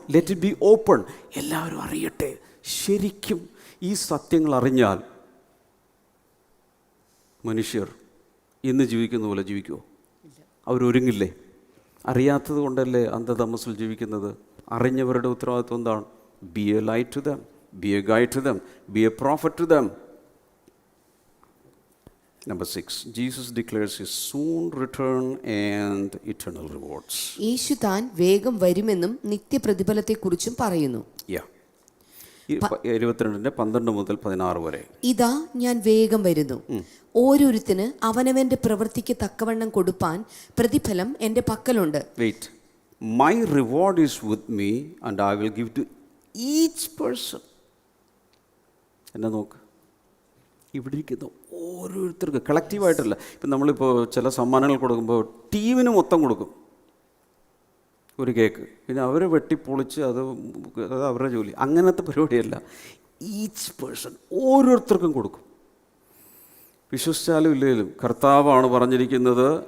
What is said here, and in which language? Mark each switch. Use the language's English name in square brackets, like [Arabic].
[English] let it be open, [Malayalam] എല്ലാവരും അറിയട്ടെ. ശരിക്കും ഈ സത്യങ്ങൾ അറിഞ്ഞാൽ മനുഷ്യർ ഇന്ന് ജീവിക്കുന്ന പോലെ ജീവിക്കുമോ? അവരൊരുങ്ങില്ലേ? അറിയാത്തത് കൊണ്ടല്ലേ അന്ധതമസിൽ ജീവിക്കുന്നത്. അറിഞ്ഞവരുടെ ഉത്തരവാദിത്വം എന്താണ്? [English] Be a light to them, be a guide to them, be a prophet to them. Number 6, Jesus declares his soon return and eternal rewards. [Malayalam] യേശു താൻ വേഗം വരുമെന്നും നിത്യപ്രതിഫലത്തെക്കുറിച്ചും പറയുന്നു. 22:12 മുതൽ 16 വരെ. ഇതാ ഞാൻ വേഗം വരുന്നു, ഓരോരുത്തന് അവനവന്റെ പ്രവൃത്തിക്ക് തക്കവണ്ണം കൊടുപ്പാൻ പ്രതിഫലം എൻ്റെ പക്കലുണ്ട്. [English] Wait, my reward is with me and I will give to each person. [Malayalam] എന്നെ നോക്ക്, ഇവിടെ ഇരിക്കുന്ന ഓരോരുത്തർക്ക് കളക്റ്റീവായിട്ടല്ല. ഇപ്പം നമ്മളിപ്പോൾ ചില സമ്മാനങ്ങൾ കൊടുക്കുമ്പോൾ ടീമിന് മൊത്തം കൊടുക്കും ഒരു കേക്ക്, പിന്നെ അവർ വെട്ടിപ്പൊളിച്ച് അത് അവരുടെ ജോലി. അങ്ങനത്തെ പരിപാടിയല്ല. [English] each person, [Malayalam] ഓരോരുത്തർക്കും കൊടുക്കും. വിശ്വസിച്ചാലും ഇല്ലെങ്കിലും കർത്താവാണ് പറഞ്ഞിരിക്കുന്നത്.